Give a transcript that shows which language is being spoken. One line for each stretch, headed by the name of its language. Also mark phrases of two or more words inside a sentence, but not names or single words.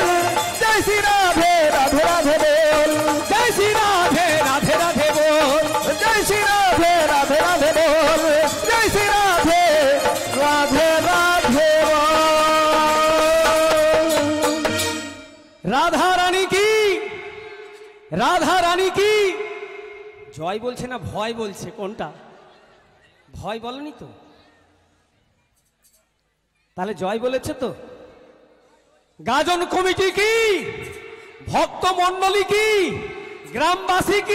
Hindi: जय श्री राधे राधे राधे बोल, जय श्री राधे राधे राधे बोल, जय श्री राधे राधे राधे बोल, जय श्री राधे राधे राधे बोल। राधा रानी की, राधा रानी की
Bangla: জয় বলছে না ভয় বলছে? কোনটা? ভয় বলনি তো? তাহলে জয় বলেছে তো? গাজন কমিটি কি, ভক্ত মন্ডলী কি, গ্রামবাসী কি?